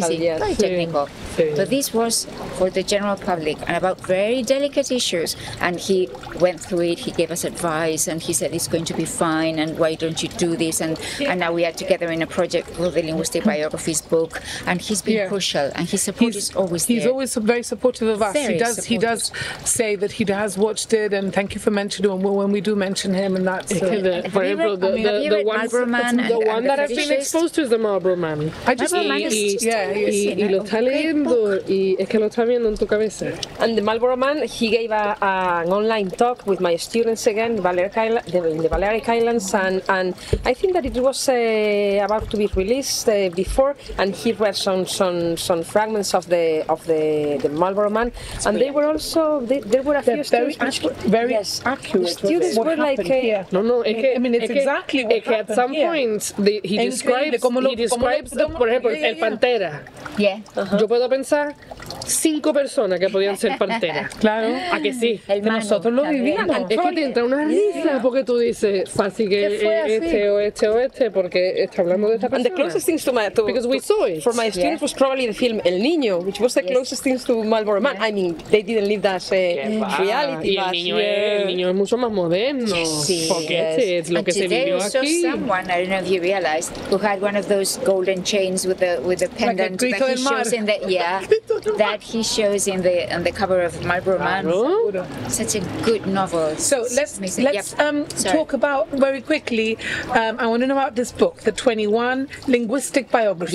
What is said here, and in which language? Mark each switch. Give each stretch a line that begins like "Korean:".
English: that's easy, very technical. But this was for the general public and about very delicate issues, and he went through it, he gave us advice, and he said it's going to be fine, and why don't you do this, and now we are together in a project called the Linguistic Biographies book, and he's been crucial, and his support is always there. He's always very supportive of us. Very He does say that he has watched it, and thank you for mentioning him when we do mention him, and that's for example, the one that I've been exposed to is the Marlborough Man. I just
Spanish: y lo está leyendo y es que lo está viendo en tu cabeza.
English: And the Marlborough Man, he gave an online talk with my students again, in the Balearic Islands, and I think that it was about to be released before, and he read some fragments of the Marlborough Man, and they were also there were a few students very accurate. Students were like I mean, it's exactly what happened. At some point he describes
Spanish: por ejemplo,
English: el Pantera.
Spanish: Yo puedo pensar 5 personas que podían ser Pantera. Claro. ¿A que sí? Nosotros lo vivíamos. Es que te entra una risa porque tú dices fácil que este, porque está hablando de esta persona.
English: And the closest things because we saw it. For my students was probably the film El Niño, which was the closest things to Marlborough Man. I mean, they didn't live that reality.
Spanish: Y el niño es mucho más moderno. Porque es lo que se vivió aquí.
English: Someone, I don't know if you realized, who had one of those golden chains with the pendant that he shows in that he shows in the cover of Marlborough Man. Such a good novel. So let's talk about very quickly. I want to know about this book, the 21 Linguistic Biographies.